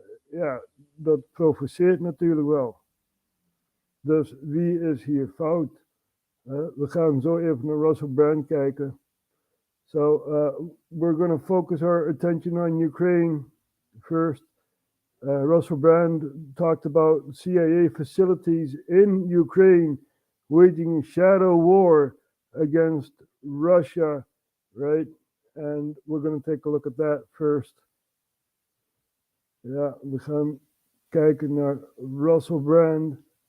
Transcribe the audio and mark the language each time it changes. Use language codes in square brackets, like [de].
[nl] Ja, dat provoceert natuurlijk wel. Dus wie is hier fout? We gaan zo even naar Russell Brand kijken. [en] So, we're going to focus our attention on Ukraine first. Russell Brand talked about CIA facilities in Ukraine waging a shadow war against Russia, right? And we're going to take a look at that first. [nl] Ja, we gaan kijken naar Russell Brand.